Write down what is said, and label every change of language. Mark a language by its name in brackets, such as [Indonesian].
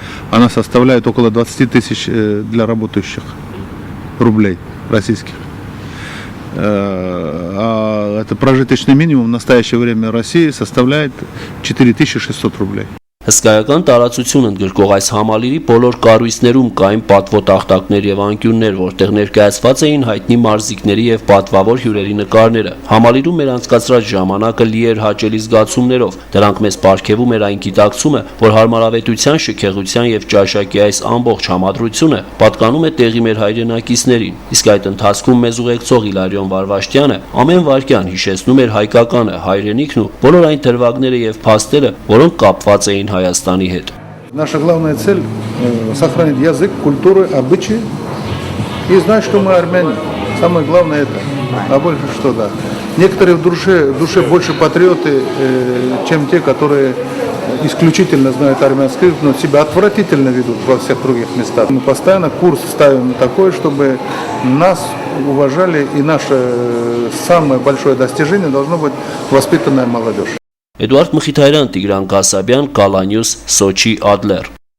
[Russian] Она составляет около 20 тысяч для работающих рублей российских. А это прожиточный минимум в настоящее время России составляет 4600 рублей. [Armenian] Հսկայական տարածություն ընդգրկող այս համալիրի բոլոր կառույցներում կային պատվոտախտակներ եւ անկյուններ, որտեղ ներկայացված էին հայտնի մարզիկների եւ պատվավոր հյուրերի նկարները։ Համալիրում մեր անցկացրած ժամանակը լի էր հաճելի զգացումներով։ Դրանք մեզ պարգևում էր այն գիտակցումը, որ հարմարավետության, շքեղության եւ ճաշակի այս ամբողջ համադրությունը պատկանում է տեղի մեր հայրենակիցներին։ Իսկ այդ ընթացքում մեզ ուղեկցող Իլարիոն Վարվաշտյանը ամեն վայրկյան հիշեցնում էր հայկականը, հայրենիքն ու բոլոր այն դրվագները եւ փաստերը, որոնք կապված էին Հայաստանի հետ։ [Russian] Наша главная цель сохранить язык, культуру, обычаи и знать, что мы армяне. Самое главное это. А больше что, да. Некоторые в душе больше патриоты, чем те, которые исключительно знают армянский, но себя отвратительно ведут во всех других местах. Мы постоянно курс ставим такой, чтобы нас уважали, и наше самое большое достижение должно быть воспитанная молодежь. [Armenian] Էդուարդ Մխիթարյան, Տիգրան Կասաբյան, Կալանյուս, Սոչի, Ադլեր։